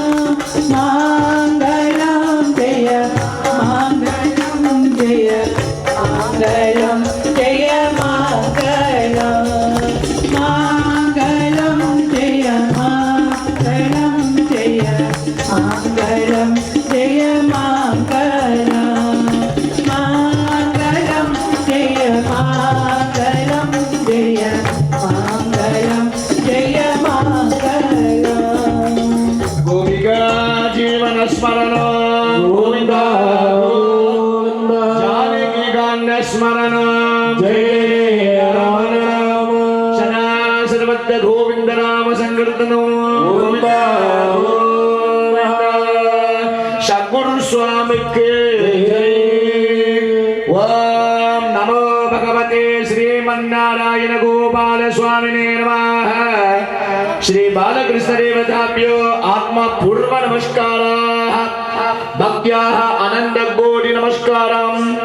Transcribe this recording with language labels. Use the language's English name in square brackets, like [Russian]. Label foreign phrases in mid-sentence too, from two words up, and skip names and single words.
[Tamil] மங்களம் ஜெய மங்களம் ஜெய மங்களம் ஜெய மங்களம் மங்களம் ஜெய மங்களம் ஜெய மங்களம் ஜெய மங்களம் மங்களம் ஜெய மங்களம் ஜெய மங்களம் ஜெய மங்களம் [Sanskrit] गोपिका जीवन स्मरण गोविंद गोविंद जानकी गान स्मरण जय राम राम सदा सर्वत्र गोविंद नाम संकीर्तन गोविंद सद्गुरु स्वामी के ओम नमो भगवते श्रीमन्नारायण गोपाल स्वामिने नमः श्री बालकृष्ण देवताभ्यो आत्मा पूर्व नमस्काराः भक्त्याः अनंत कोटि नमस्कारं